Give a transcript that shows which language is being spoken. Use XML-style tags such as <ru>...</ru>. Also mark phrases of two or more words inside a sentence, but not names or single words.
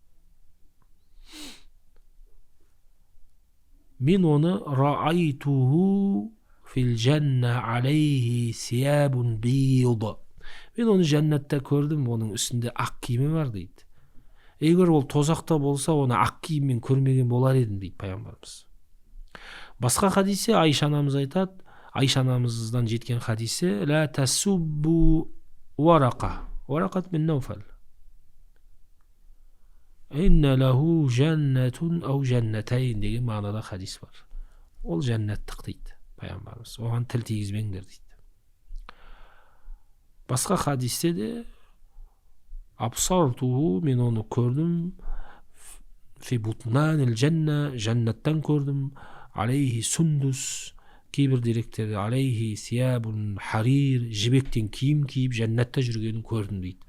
<kk>Мен оны</kk> <ar>رأيته في الجنة عليه ثياب بيض.</ar> <kk>Мен оны жәннатта көрдім, оның үстінде ақ киімі бар дейді. Егер ол тозақта болса, оны ақ киіммен көрмеген болар едім дейді пайғамбарымыз. Басқа хадисте Айша анамыз айтады, Айша анамыздан жеткен хадисте,</kk> <ar>لا تسبوا ورقة ورقة بن نوفل إن له جنة أو جنتين</ar> <kk>деген мағынада хадис бар. Ол жәннаттық дейді пайғамбарымыз, оған тіл тигізбеңдер дейді. Басқа хадисте де абсартуху, мен оны көрдім,</kk> <ar>في بطنان الجنة,</ar> <kk>жаннаттан көрдім,</kk> <ar>عليه سندس,</ar> <kk>кейбір деректерде</kk> <ar>عليه ثياب حرير,</ar> <kk>жібектен киім киіп жаннатта жүргенін көрдім дейді.</kk>